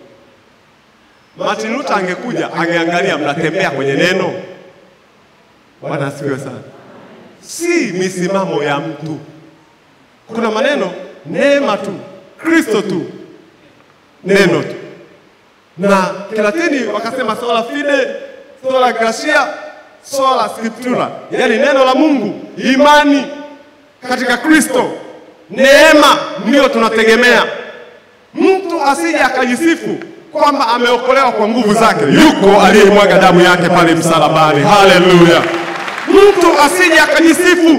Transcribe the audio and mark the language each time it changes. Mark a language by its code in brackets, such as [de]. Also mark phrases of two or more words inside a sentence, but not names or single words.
[sw] Martin Luther angekuja, angeangalia mnatembea kwenye neno. Bwana asifiwe sana. Si misimamo ya mtu. Kuna maneno neema tu, Kristo tu, neno tu. Na Kilatini wakasema [la] sola fide, sola gratia, sola scriptura. [sw] Yaani neno la Mungu, imani katika Kristo, neema ndio tunategemea. Mtu asije akajisifu kwamba ameokolewa kwa nguvu zake. Yuko aliyemwaga damu yake pale msalabani. Haleluya. Mtu asije akajisifu.